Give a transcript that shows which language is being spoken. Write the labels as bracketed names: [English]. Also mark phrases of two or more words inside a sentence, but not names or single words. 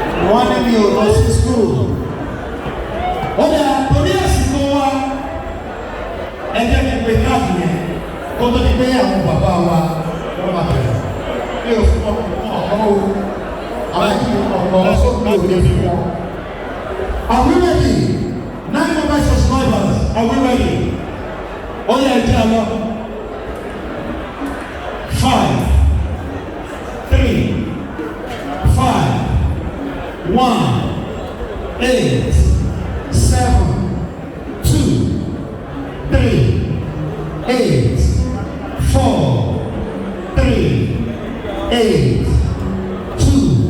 [Yoruba] Wọ́n ní mi ò lọ sí school. Ó dà, torí àsìkò wa, ẹ jẹ́ kí n pe káàdì yẹn kó tó di pé àwọn bàbá wa wọ́n máa bẹ̀rẹ̀. Mi ò fún ọkọ̀ ọ̀pọ̀ o. Àwọn yìí ọ̀pọ̀ ọ̀sọ́ mi ò lè fún wọn. [English] Are we ready? Nine members of survivors, are we ready? [Yoruba] Ó yá, ẹ jẹ́ a lọ. [English] Five, three, five, one, eight, seven, two, three, eight, four, three, eight, two,